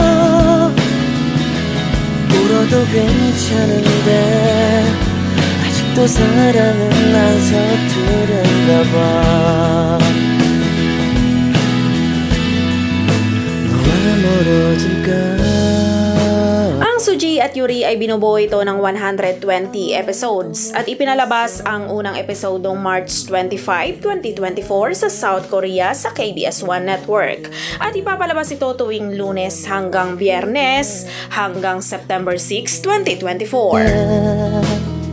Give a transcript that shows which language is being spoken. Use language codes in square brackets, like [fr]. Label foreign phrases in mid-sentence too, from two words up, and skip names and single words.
[ko] 울어도 괜찮은데 아직도 사랑은 안 서투른가 봐 너와 멀어질까. [tl] Ang Suji at Yuri ay binubuo ito ng 120 episodes at ipinalabas ang unang episode noong March 25, 2024 sa South Korea sa KBS1 Network. At ipapalabas ito tuwing Lunes hanggang Biyernes hanggang September 6, 2024.